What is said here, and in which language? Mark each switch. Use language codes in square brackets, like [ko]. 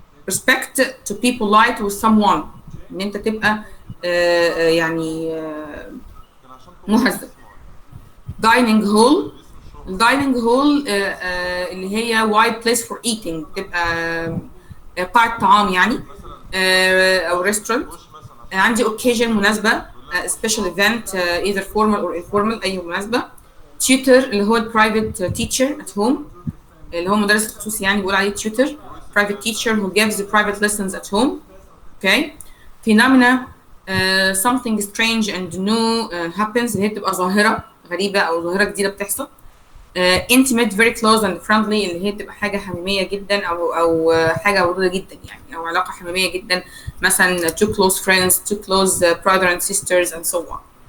[en] respect to be polite with someone، [ar] ان انت تبقى يعني مهذب. dining hall، الدايننج هول اللي هي [en] wide place for eating، [ar] تبقى قاعة طعام يعني أو restaurant. [en] عندي occasion مناسبة، special event either formal or informal [ar] أي مناسبة. tutor اللي هو [en] private teacher at home [ar] اللي هو مدرس خصوصي يعني بقول عليه tutor. [en] private teacher who gives private lessons at home. Okay. [ar] Phenomena [en] something strange and new happens [ar] اللي هي بتبقى ظاهرة غريبة أو ظاهرة جديدة بتحصل. intimate [en] very close and friendly [ar] اللي هي بتبقى حاجة حميمية جدا أو حاجة ودودة جدا يعني، أو علاقة حميمية جدا، مثلا [en] two close friends, two close brother and sisters and so on.